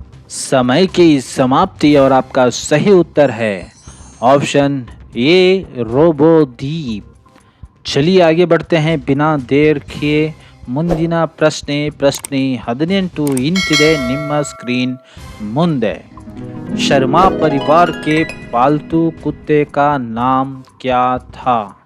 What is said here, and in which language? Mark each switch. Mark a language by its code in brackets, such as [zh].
[hi] समय की समाप्ति और आपका सही उत्तर है ऑप्शन ए रोबोदीप। चलिए आगे बढ़ते हैं बिना देर किए। [kn] ಮುಂದಿನ ಪ್ರಶ್ನೆ 18 ಇಂಚಿದೆ ನಿಮ್ಮ स्क्रीन ಮುಂದೆ। [hi] शर्मा परिवार के पालतू कुत्ते का नाम क्या था?